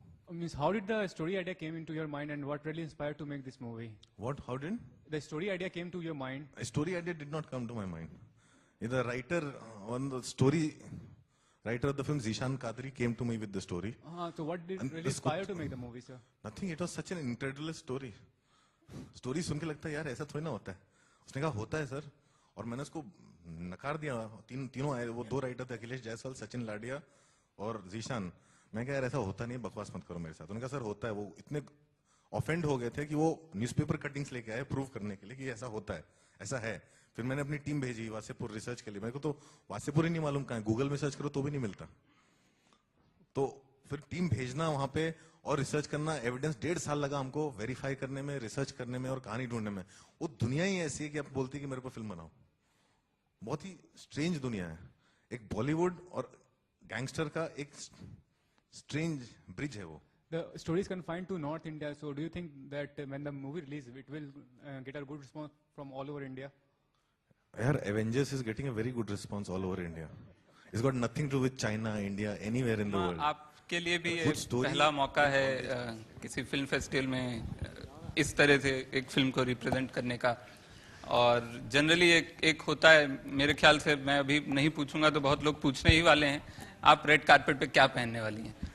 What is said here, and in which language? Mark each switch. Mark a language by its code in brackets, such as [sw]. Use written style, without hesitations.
[en] Means how did the story idea came into your mind and what really inspired to make this movie? What? How did? The story idea came to your mind. A story idea did not come to my mind. The writer on the story, writer of the film Zishan Kadri came to me with the story. So what did And really the inspire to make the movie, sir? Nothing. It was such an incredible story. [hi] Story सुन के लगता है यार ऐसा थोड़ी ना होता है। उसने कहा होता है सर, और मैंने उसको नकार दिया। तीनों आए, वो 2 राइटर थे, अखिलेश जायसवाल, सचिन लाडिया और जीशान। मैं कहा यार ऐसा होता नहीं है, बकवास मत करो मेरे साथ। उन्होंने कहा सर होता है। वो इतने ऑफेंड हो गए थे कि वो न्यूज़पेपर कटिंग्स लेके आए प्रूव करने के लिए कि ऐसा होता है, ऐसा है। फिर मैंने अपनी टीम भेजी वासेपुर रिसर्च के लिए। मेरे को तो वासेपुर ही नहीं मालूम कहाँ है, गूगल में सर्च करो तो भी नहीं मिलता। तो फिर टीम भेजना वहां पे और रिसर्च करना, एविडेंस 1.5 साल लगा हमको वेरीफाई करने में, रिसर्च करने में और कहानी ढूंढने में। वो दुनिया ही ऐसी है कि आप बोलती है कि मेरे को फिल्म बनाओ। बहुत ही स्ट्रेंज दुनिया है। एक बॉलीवुड और गैंगस्टर का एक स्ट्रेंज ब्रिज है वो। [en] The story is confined to North India, so do you think that when the movie releases, it will get a good response from all over India? यार Avengers is getting a very good response all over India. It's got nothing to do with China, India, anywhere in the world. [hi] आपके लिए भी ये पहला मौका है किसी film festival में इस तरह से एक फिल्म को रिप्रेजेंट करने का। और जनरली एक होता है, मेरे ख्याल से, मैं अभी नहीं पूछूंगा तो बहुत लोग पूछने ही वाले हैं, आप रेड कारपेट पे क्या पहनने वाली हैं?